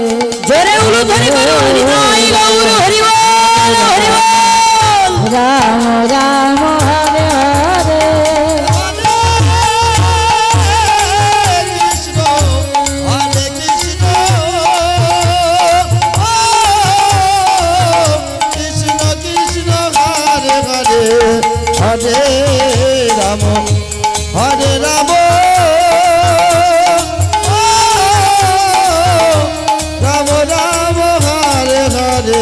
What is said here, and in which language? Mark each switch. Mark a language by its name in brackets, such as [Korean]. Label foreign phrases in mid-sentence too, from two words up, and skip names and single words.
[Bangla] জোরে উলু ধ্বনি করো, হরি নাই গৌর হরি বল, হরি বল। [Sanskrit] রাম রাম হরে হরে হরে রাম হরে রাম রাম রাম হরে হরে